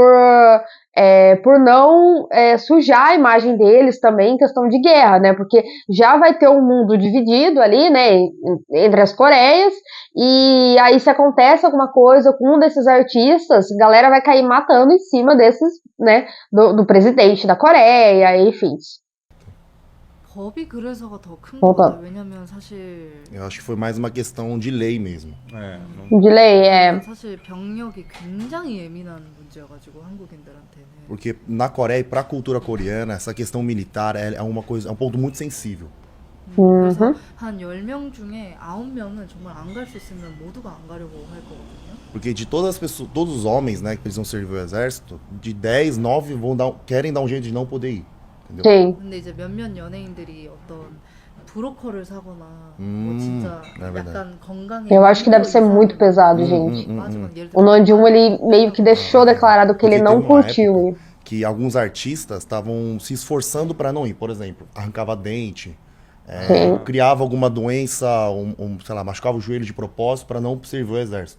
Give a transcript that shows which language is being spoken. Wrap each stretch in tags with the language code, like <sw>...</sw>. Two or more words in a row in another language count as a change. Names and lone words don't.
<pt>Por não sujar a imagem deles também em questão de guerra, né? Porque já vai ter um mundo dividido ali, né? Entre as Coreias, e aí se acontece alguma coisa com um desses artistas, a galera vai cair matando em cima desses, né? Do presidente da Coreia, enfim.</pt> <ko>법이 그래서가 더 큰 것</ko> <pt>Voltando.</pt> <ko>같아요. 왜냐면 사실</ko> <pt>Eu acho que foi mais uma questão de lei mesmo. De lei,</pt> <ko>사실 병력이 굉장히 예민한 문제여가지고 한국인들한테는.</ko> <pt>Porque na Coreia e pra cultura coreana, essa questão militar é uma coisa, é um ponto muito sensível.</pt> <ko>그래서 한 10명 중에 9명은 정말 안 갈 수 있으면 모두가 안 가려고 할 거거든요.</ko> <pt>Porque de todas as pessoas, todos os homens, né, que precisam servir o exército, de 10, 9 querem dar um jeito de não poder ir. Entendeu? sim.</pt> <ko>근데 이제 몇몇 연예인들이 어떤 브로커를 사거나 뭐 진짜 약간 건강에</ko> <pt>Eu acho que deve ser muito pesado, gente. O Namjoon, ele meio que deixou declarado que ele Porque não teve uma curtiu época ir. que alguns artistas estavam se esforçando para não ir. Por exemplo, arrancava dente, Sim. criava alguma doença, sei lá, machucava o joelho de propósito para não servir o exército.</pt>